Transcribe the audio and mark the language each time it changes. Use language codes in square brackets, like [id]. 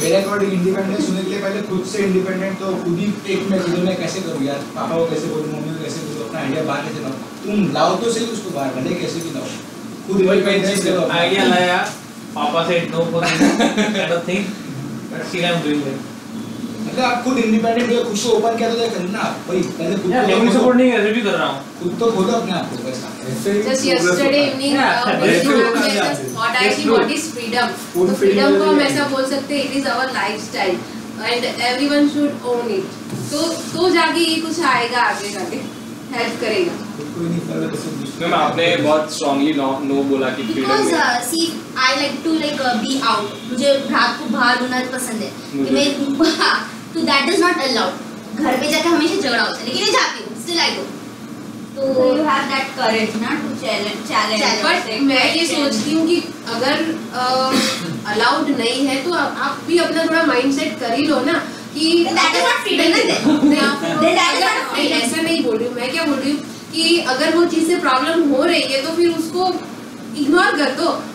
[hi] मेरे according independence होने के लिए पहले खुद से इंडिपेंडेंट तो खुद ही एक मैं खुद में कैसे करूँ यार, पापा को कैसे बोलूँ, मम्मी को कैसे बोलूँ, अपना आइडिया बाहर कैसे लाऊँ, तुम लाओ तो सही उसको बाहर, भले कैसे भी लाओ, खुद इंडिपेंडेंस ले लो। आइडिया लाया, पापा से [en] No for kind of thing, but still I am doing it. [hi] मतलब आप खुद इंडिपेंडेंट हो, खुद से ओपन किया तो करना आप भाई, पहले खुद को फैमिली सपोर्ट नहीं है, भी कर रहा हूं, खुद तो खोलो अपने आप को बस। [en] Just yesterday evening, what I see, what is freedom? [hi] तो freedom को हम ऐसा बोल सकते हैं, [en] it is our lifestyle and everyone should own it. [hi] तो जाके ये कुछ आएगा आगे जाके, हेल्प करेगा। कोई नहीं कर रहा तो मैम आपने बहुत स्ट्रांगली नो बोला कि [en] Because see, I like to be out. [hi] मुझे रात को बाहर होना पसंद है कि मैं तो [en] that is not allowed. [hi] घर पे जाके हमेशा झगड़ा होता है, लेकिन मैं जाती हूँ, [en] still I go. So you have that courage ना to challenge. [hi] But मैं ये सोचती हूँ कि अगर अलाउड नहीं है तो आप भी अपना थोड़ा माइंडसेट कर ही लो ना कि [en] that is not freedom. [hi] ऐसा नहीं बोल रही हूँ मैं, क्या बोल रही हूँ कि कि अगर वो चीज़ से प्रॉब्लम हो रही है तो फिर उसको इग्नोर कर दो।